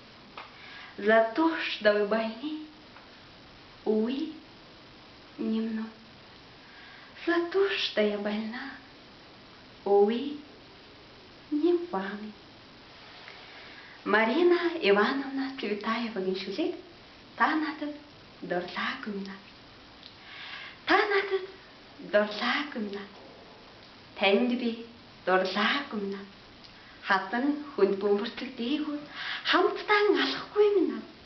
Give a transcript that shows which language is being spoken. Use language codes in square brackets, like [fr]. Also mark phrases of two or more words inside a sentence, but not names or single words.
[ru] за то, что вы больны, увы, не мной, за то, что я больна, увы, не вами. [mn] Марина Ивановна Цветаевагийн шүлэг та надад дурлаагүй минь. Та надад дурлаагүй минь. Танд би дурлаагүй минь. Хатан хүнд бөмбөрцөг дээгүүр хамтдаа алахгүй минь.